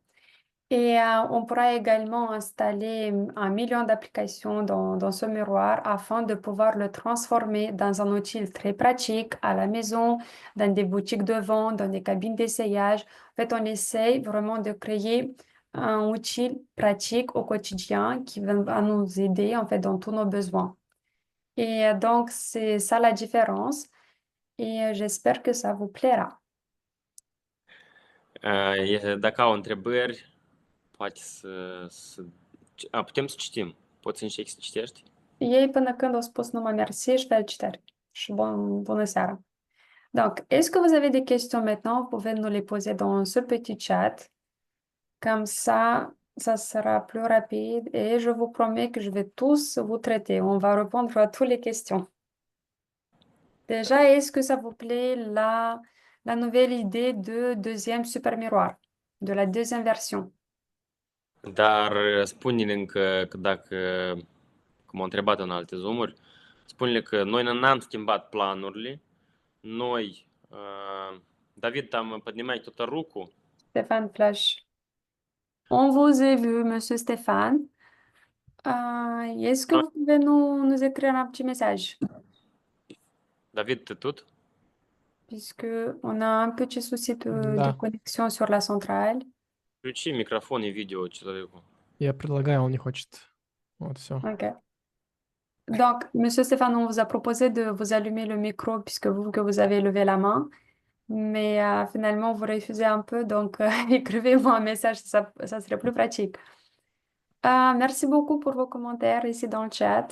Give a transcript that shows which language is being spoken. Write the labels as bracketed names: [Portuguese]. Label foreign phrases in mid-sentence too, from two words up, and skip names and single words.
[French] Et on pourra également installer 1 million d'applications dans ce miroir afin de pouvoir le transformer dans un outil très pratique à la maison, dans des boutiques de vente, dans des cabines d'essayage. En fait, on essaye vraiment de créer un outil pratique au quotidien qui va nous aider en fait dans tous nos besoins. Et donc, c'est ça la différence. Et j'espère que ça vous plaira. [Romanian] Dacă au întrebări, poate putem să citim. Poți să încerci să citești? Ei până când au spus numai merci, [French] je fais le [Romanian] citare. Și bună seara. [French] Donc, est-ce que vous avez des questions maintenant? Vous pouvez nous les poser dans ce petit chat. Comme ça sera plus rapide et je vous promets que je vais tous vous traiter. On va répondre à toutes les questions. Déjà, est-ce que ça vous plaît la nouvelle idée de deuxième super miroir, de la deuxième version? [Romanian] Dar spune-ne încă că dacă, cum am întrebat în alte zoomuri, spune-le că noi n-am schimbat planurile, noi, David, [Russian] там поднимай кто-то руку. [French] Stéphane Flash. On vous a vu, Monsieur Stéphane. Est-ce que [Romanian] Noi, [French] vous pouvez nous écrire un petit message? [Russian] David, ты тут? [French] Puisque on a un petit souci de [Russian] Да, [French] connexion sur la centrale. [Russian] Включи микрофон и видео человеку. я предлагаю, он не хочет. Вот, все. [French] Ok. Donc, Monsieur Stéphane, on vous a proposé de vous allumer le micro puisque que vous avez levé la main, mais finalement, vous refusez un peu, donc écrivez-moi un message, ça serait plus pratique. Merci beaucoup pour vos commentaires ici dans le chat.